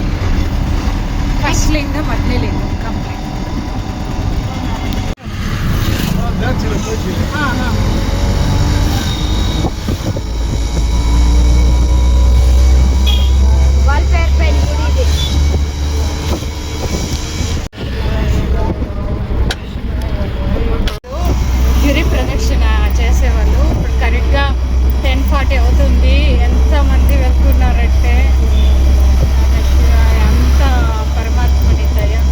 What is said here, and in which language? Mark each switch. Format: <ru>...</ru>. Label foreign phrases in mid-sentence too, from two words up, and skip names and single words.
<kn>ಫಸ್ಟ್ ಲಿಂಗಂ ಅಗ್ನಿ ಲಿಂಗಂ ಕಂಪ್ಲೀಟ್. ಹಾಂ ಹಾಂ. ವಾಲ್ಪೇಪರ್ ಗುಡಿ ಇದೆ.</kn> <te>గిరి ప్రదక్షిణ చేసేవాళ్ళు ఇప్పుడు కరెక్ట్గా 10:40 అవుతుంది. ఎంతమంది వెళ్తున్నారంటే అంత పరమాత్మని దయ.</te>